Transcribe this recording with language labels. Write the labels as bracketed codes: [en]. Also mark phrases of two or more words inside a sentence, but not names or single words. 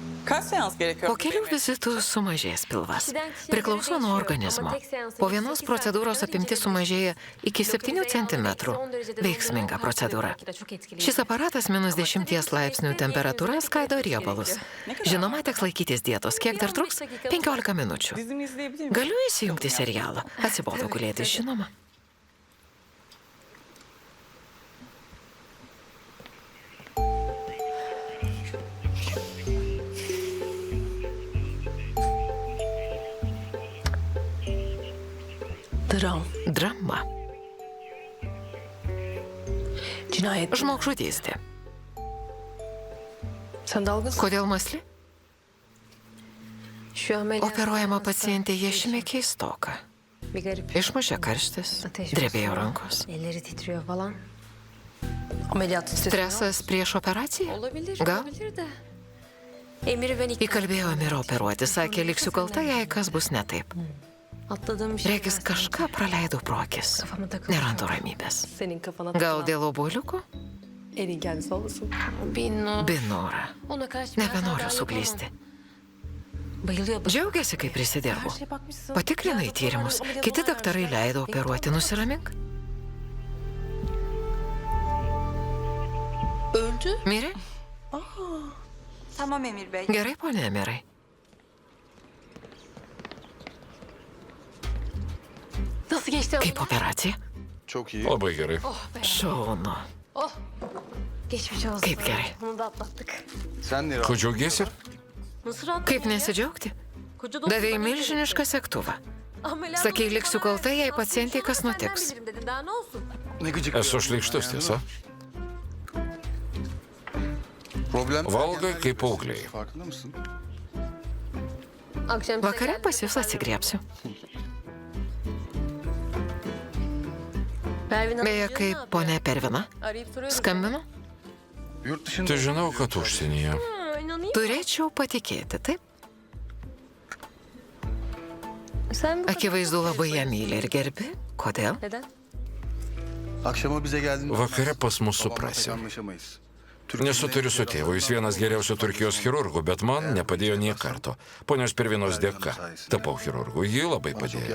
[tr] Kaç seans gerekiyor? [lt] Po kelių vizitų sumažės pilvas. Priklauso nuo organizmo. Po vienos procedūros apimtis sumažėja iki 7 cm. Veiksminga procedūra. Šis aparatas -10 laipsnių temperatūra skaido riebalus. Žinoma, teks laikytis dietos. Kiek dar truks? 15 minučių. [tr] Dizimi izleyebilir miyim? [lt] Galiu įsijungti serialą. Atsibodo gulėti, žinoma. Drama. [tr] Cinayet. [lt] Žmogžudystė. [tr] Sen dalgısın. [lt] Kodėl mąsli? [tr] Şu ameliyat. [lt] Operuojama pacientė iešime keistoka. [tr] Bir garip. [lt] Išmušė karštis, drebėjo rankos. [tr] Elleri titriyor falan. Ameliyat stresi. [lt] Stresas prieš operaciją? [tr] Olabilir. [lt] Gal? [tr] Olabilir de. Emir'i ben [lt] Įkalbėjo Amirą operuoti, sakė, liksiu kalta, jei kas bus ne taip. [tr] atladığım bir şey. [lt] Regis kažką praleidau pro akis. [tr] Kafama takıldı. [lt] Nerandu ramybės. [tr] Senin kafana [lt] Gal [tr] takılan [lt] dėl obuoliuko? [tr] elin kendisi olmasın. Binno. Binora. Ona karşı [lt] Nebenoriu suklysti. [tr] Bayılıyor. [lt] Džiaugiasi, kai prisidirbu. [tr] Her şeye bakmışsın. [lt] Patikrinai tyrimus. Kiti daktarai leido operuoti. Nusiramink. [tr] Öldü. [lt] Mirė? [tr] Tamam Emir Bey. [lt] Gerai, ponia Amirai. [tr] Nasıl geçti? [lt] Kaip operacija? [tr] Çok iyi. [lt] Labai gerai. Oh be. Šaunu. [tr] Oh. Geçmiş olsun. [lt] Kaip gerai. [tr] Bunu da atlattık. Sen ne [lt] Ko džiaugiesi? [tr] Nasıl rahat? [lt] Kaip nesidžiaugti? Davėjai milžinišką sektuvą. Sakei, liksiu kalta, jei pacientai kas nutiks. [tr] Daha ne olsun? Ne gıcık. [lt] Esu šleikštus, tiesa? Problem. Valgai kaip paaugliai. [tr] Farkında mısın? Akşam [lt] Vakare pas jūs atsigriepsiu. Beje, kaip ponia Pervina [tr] Arayıp soruyorum. [lt] skambino, [tr] Yurt dışında. [lt] Tai žinau, kad užsienyje. [tr] İnanayım. [lt] turėčiau patikėti, taip? [tr] Sen bu [lt] Akivaizdu labai ją myli ir gerbi. Kodėl? [tr] Neden? Akşama bize geldiğinde. [lt] Vakare pas mus [tr] Babamla [lt] suprasi. [tr] pek anlaşamayız. [lt] Nesutariu su tėvu, jis vienas geriausių Turkijos chirurgų, bet man nepadėjo nie karto. Ponios Pervinos dėka tapau chirurgu, ji labai [tr] Bana çok [lt] padėjo.